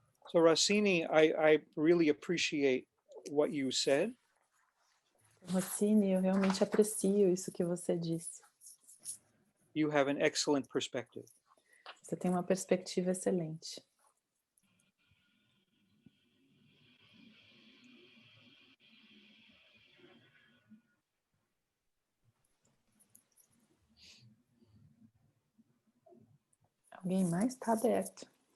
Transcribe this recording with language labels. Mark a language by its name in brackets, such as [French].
[English] So Rossini, I really appreciate what you said. [Portuguese] Rossini, eu realmente aprecio isso que você disse. [English] You have an excellent perspective. [Portuguese] Você tem uma perspectiva excelente. Alguém mais? Está aberto.